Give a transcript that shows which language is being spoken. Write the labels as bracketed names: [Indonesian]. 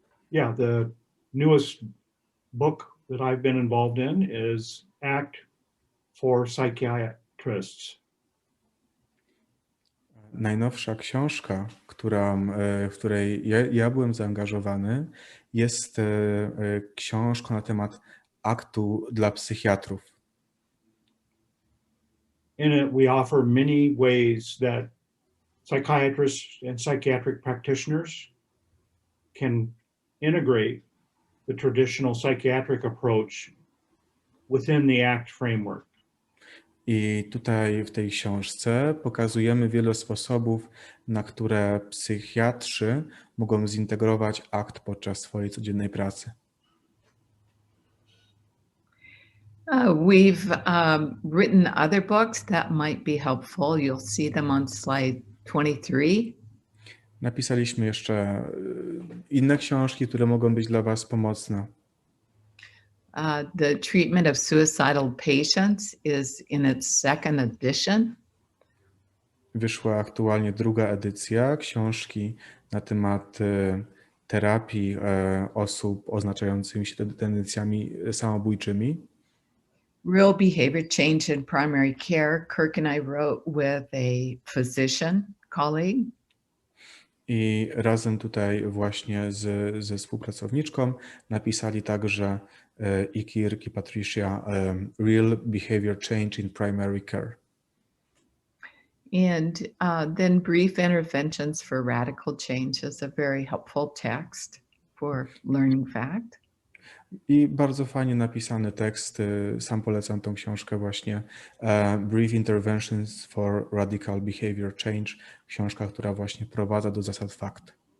[English] Yeah, the newest book that I've been involved in is ACT for Psychiatrists. [Polish] Najnowsza książka, w której ja byłem zaangażowany, jest książką na temat aktu dla psychiatrów. [English] In it, we offer many ways that psychiatrists and psychiatric practitioners can integrate the traditional psychiatric approach within the ACT framework. [Polish] I tutaj w tej książce pokazujemy wiele sposobów, na które psychiatrzy mogą zintegrować akt podczas swojej codziennej pracy. [English] We've written other books that might be helpful. You'll see them on slide 23. [Polish] Napisaliśmy jeszcze inne książki, które mogą być dla Was pomocne. [English] The treatment of suicidal patients is in its second edition. [Polish] Wyszła aktualnie druga edycja książki na temat terapii osób oznaczającymi się tendencjami samobójczymi. [English] Real behavior change in primary care. Kirk and I wrote with a physician colleague. [Polish] I razem tutaj właśnie ze współpracowniczką napisali także i Kirk, i Patricia Real Behavior Change in Primary Care. [English] And then Brief Interventions for Radical Change is a very helpful text for learning fact. [Polish] I bardzo fajnie napisany tekst, sam polecam tą książkę właśnie, Brief Interventions for Radical Behavior Change, książka, która właśnie prowadza do zasad fakt.